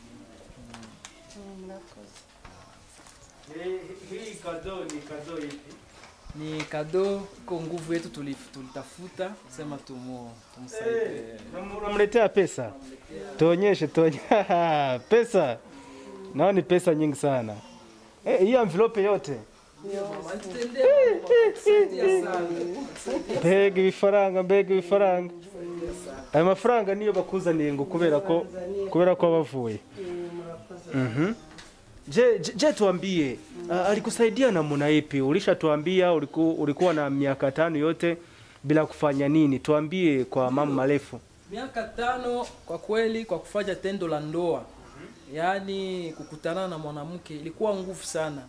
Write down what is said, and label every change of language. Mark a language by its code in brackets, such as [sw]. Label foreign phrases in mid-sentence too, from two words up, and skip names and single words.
[sw] Hii kado ni kado ipi? Ni kado kwa nguvu yetu tulitafuta sema tumsaidie. Unamletea pesa? Tuonyeshe pesa. Nao ni pesa nyingi sana. Hii envelope yote. [rn] Mbega ibifaranga. Aya mafaranga niyo bakuzaniye ngo kubera ko bavuye. [sw] Je, tuambie alikusaidia namna ipi? Ulishatuambia ulikuwa na miaka 5 yote bila kufanya nini? Tuambie kwa mama marefu. Miaka 5 kwa kweli kwa kufanya tendo la ndoa. Yaani kukutana na mwanamke ilikuwa nguvu sana.